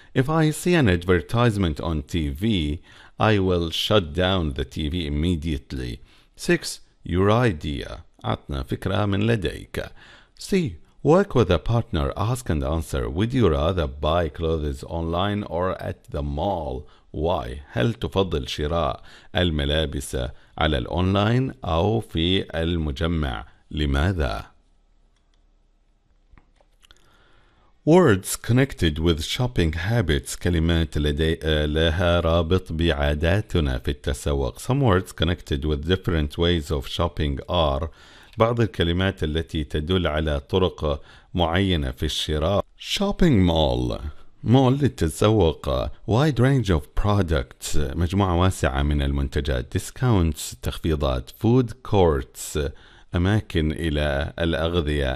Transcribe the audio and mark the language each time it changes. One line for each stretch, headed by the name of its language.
English: If I see an advertisement on TV, I will shut down the TV immediately.
Arabic: 6.
English: Your idea.
Arabic: عطنا فكرة من لديك. C.
English: Work with a partner. Ask and answer. Would you rather buy clothes online or at the mall? Why?
Arabic: هل تفضل شراء الملابس على الأونلاين أو في المجمع؟ لماذا؟
English: Words connected with shopping habits.
Arabic: كلمات لها رابط بعاداتنا في التسوق.
English: Some words connected with different ways of shopping are.
Arabic: بعض الكلمات التي تدل على طرق معينة في الشراء.
English: Shopping mall.
Arabic: مول للتسوق.
English: Wide range of products.
Arabic: مجموعة واسعة من المنتجات.
English: Discounts.
Arabic: تخفيضات.
English: Food courts.
Arabic: أماكن إلى الأغذية.